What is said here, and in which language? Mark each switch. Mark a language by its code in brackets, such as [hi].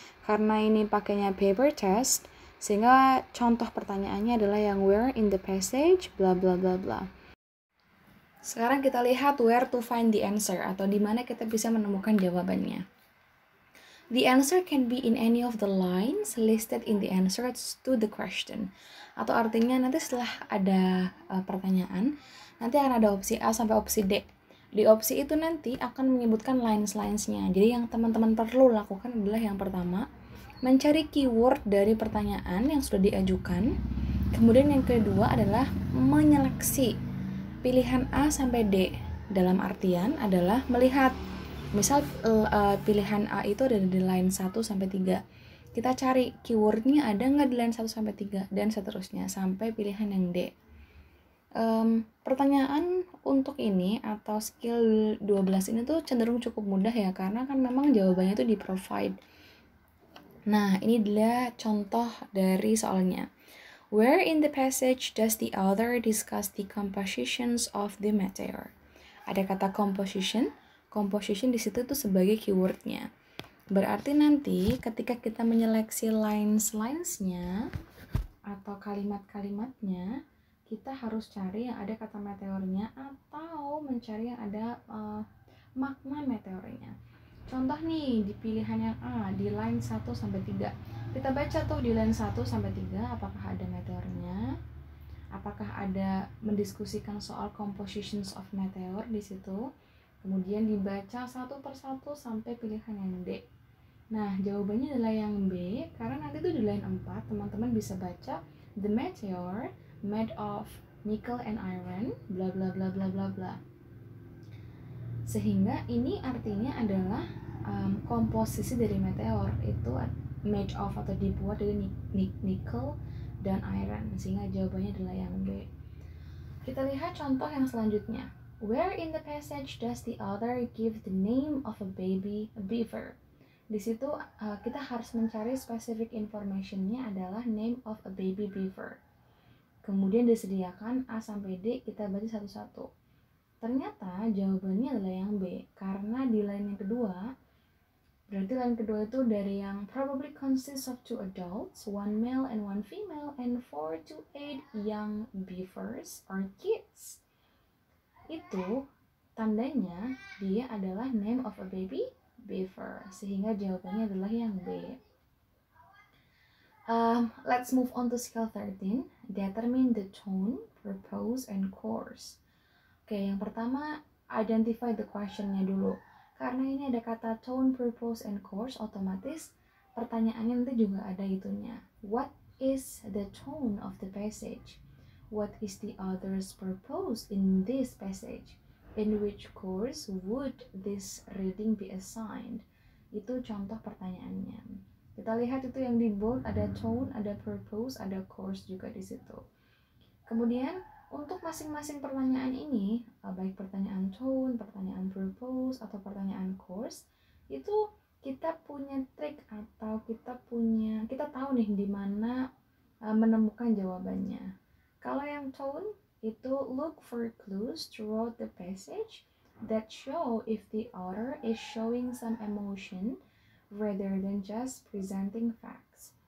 [id] Karena ini pakainya paper test, sehingga contoh pertanyaannya adalah yang [en] where in the passage, [id] bla bla bla bla. Sekarang kita lihat [en] where to find the answer [id] atau di mana kita bisa menemukan jawabannya. [en] The answer can be in any of the lines listed in the answers to the question. [id] Atau artinya nanti setelah ada pertanyaan, nanti akan ada opsi A sampai opsi D. Di opsi itu nanti akan menyebutkan lines-nya. Jadi yang teman-teman perlu lakukan adalah yang pertama, mencari keyword dari pertanyaan yang sudah diajukan. Kemudian yang kedua adalah menyeleksi pilihan A sampai D. Dalam artian adalah melihat misal pilihan A itu ada di line 1 sampai 3. Kita cari keywordnya ada nggak di line 1 sampai 3 dan seterusnya sampai pilihan yang D. Pertanyaan untuk ini atau skill 12 ini tuh cenderung cukup mudah ya, karena kan memang jawabannya tuh di provide. Nah, ini adalah contoh dari soalnya. [en] Where in the passage does the author discuss the compositions of the meteor? [id] Ada kata composition. Composition di situ tuh sebagai keywordnya. Berarti nanti ketika kita menyeleksi lines-nya atau kalimat-kalimatnya, kita harus cari yang ada kata meteornya atau mencari yang ada makna meteornya. Contoh nih di pilihan yang A di line 1 sampai 3. Kita baca tuh di line 1 sampai 3 apakah ada meteornya? Apakah ada mendiskusikan soal [en] compositions of meteor [id] di situ? Kemudian dibaca satu persatu sampai pilihan yang D. Nah, jawabannya adalah yang B, karena nanti tuh di line 4 teman-teman bisa baca [en] the meteor made of nickel and iron bla bla [id] bla bla bla bla. Sehingga ini artinya adalah komposisi dari meteor itu [en] made of [id] atau dibuat dari nickel dan iron, sehingga jawabannya adalah yang B. Kita lihat contoh yang selanjutnya. [en] Where in the passage does the author give the name of a baby beaver? [id] Di situ kita harus mencari specific information-nya adalah [en] name of a baby beaver. [id] Kemudian disediakan A sampai D, kita baca satu-satu. Ternyata jawabannya adalah yang B, karena di line yang kedua, berarti line kedua itu dari yang [en] probably consists of 2 adults, 1 male and 1 female, and 4 to 8 young beavers or kids. [id] Itu tandanya dia adalah [en] name of a baby beaver, [id] sehingga jawabannya adalah yang B. [en] Let's move on to skill 13. Determine the tone, purpose, and course. [id] Oke, yang pertama [en] identify the question- [id] nya dulu. Karena ini ada kata tone, purpose, and course, otomatis pertanyaannya nanti juga ada itunya. [en] What is the tone of the passage? What is the author's purpose in this passage? In which course would this reading be assigned? [id] Itu contoh pertanyaannya. Kita lihat itu yang di bold, ada tone, ada purpose, ada course juga di situ. Kemudian untuk masing-masing pertanyaan ini, baik pertanyaan tone, pertanyaan purpose, atau pertanyaan course, itu kita punya trik atau kita tahu nih di mana menemukan jawabannya. Kalau yang tone itu [en] look for clues throughout the passage that show if the author is showing some emotion rather than just presenting facts.